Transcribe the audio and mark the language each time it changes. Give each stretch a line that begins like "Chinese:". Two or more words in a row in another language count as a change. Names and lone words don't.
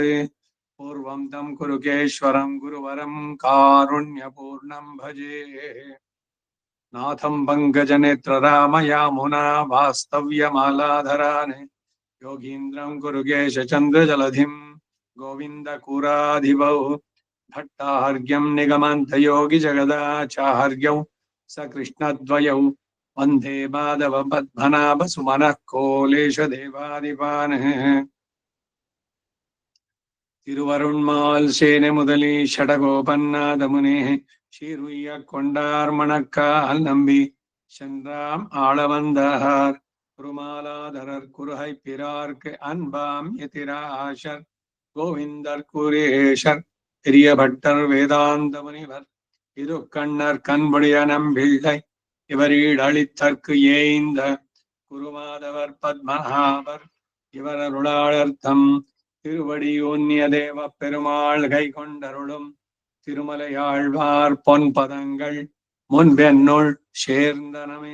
Sanskrit: पूर्वं तं कुरुकेश्वरं गुरुवरं कारुण्यपूर्णं भजे नाथं पङ्कजनेत्ररामयामुना वास्तव्यमालाधरान् योगीन्द्रं कुरुकेशचन्द्रजलधिं गोविन्दकुराधिपौ भट्टार्घ्यं निगमन्तयोगिजगदाचार्यौ सकृष्णद्वयौ वन्दे माधवपद्मनाभसुमनः कोलेशदेवादिपान्
Tamil: திருவரண்மால் சேனே சடகோபன்நாதமுனே ஷீருய்யக்கொண்டார் நம்பி சென்றாம் ஆளவந்தார் குருமாலாதரர் குருகை பிறார்க்கு அன்பாம் எதிராஷர் கோவிந்தர் குரேஷர் பெரிய பட்டர் வேதாந்த முனிவர் திருக்கண்ணர் கண்புடைய நம்பிள்ளை இவரீடு அளித்தற்கு ஏய்ந்த குருமாதவர் பத்மநாபர் இவர் அருளாளர்த்தம் திருவடியூன்னிய தேவ பெருமாள் கை கொண்டருளும் திருமலையாழ்வார் பொன்பதங்கள் முன்பென்னுள் சேர்ந்தனமே.